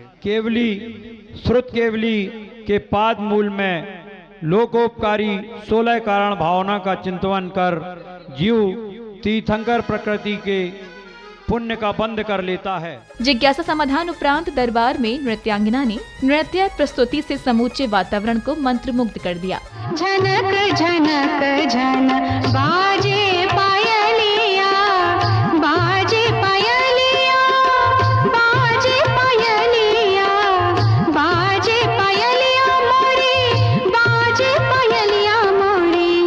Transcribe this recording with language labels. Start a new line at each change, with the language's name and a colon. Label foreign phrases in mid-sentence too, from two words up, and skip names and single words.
Hindi: केवली श्रुत केवली के पाद मूल में लोकोपकारी 16 कारण भावना का चिंतन कर जीव तीर्थंकर प्रकृति के पुण्य का बंद कर लेता है। जिज्ञासा समाधान उपरांत दरबार में नृत्यांगना ने नृत्य प्रस्तुति से समूचे वातावरण को मंत्रमुग्ध कर दिया। झनक झनक झन बाजे पायलिया, बाजे पायलिया, बाजे पायलिया, बाजे पायलिया मोरी, बाजे पायलिया मोरी।